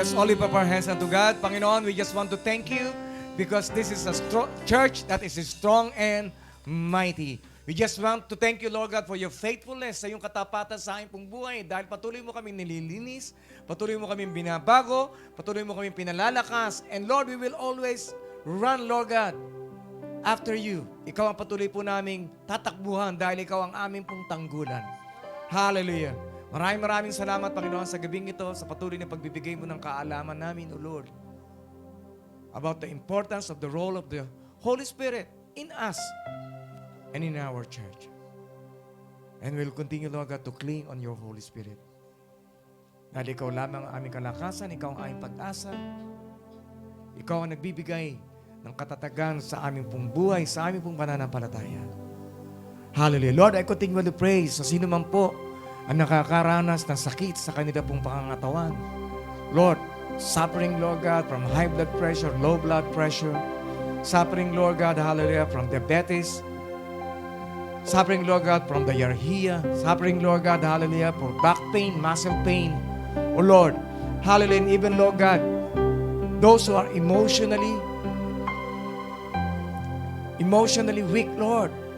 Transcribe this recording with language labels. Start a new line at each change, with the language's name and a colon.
English: Let's all lift up our hands unto God. Panginoon, we just want to thank you because this is a church that is strong and mighty. We just want to thank you, Lord God, for your faithfulness
Filipino: sa iyong katapatan sa aming pong buhay dahil patuloy mo kaming nililinis, patuloy mo kaming binabago, patuloy mo kaming pinalalakas.
English: And Lord, we will always run, Lord God, after you.
Filipino: Ikaw ang patuloy po naming tatakbuhan dahil ikaw ang aming pong tanggulan.
English: Hallelujah.
Filipino: Maraming salamat, Panginoon, sa gabing ito, sa patuloy na pagbibigay mo ng kaalaman namin,
English: O Lord, about the importance of the role of the Holy Spirit in us and in our church. And we'll continue, Lord God, to cling on your Holy Spirit.
Filipino: Dahil ikaw lamang ang aming kalakasan, ikaw ang aming pag-asa, ikaw ang nagbibigay ng katatagan sa aming pong buhay, sa aming pong pananampalataya. Hallelujah. Lord,
English: I continue to pray
Filipino: sa sino man po ang nakakaranas ng sakit sa kanila pong pangangatawan.
English: Lord, suffering, Lord God, from high blood pressure, low blood pressure, suffering, Lord God, hallelujah, from diabetes, suffering, Lord God, from diarrhea, suffering, Lord God, hallelujah, for back pain, muscle pain. Oh Lord, hallelujah, and even, Lord God, those who are emotionally weak, Lord.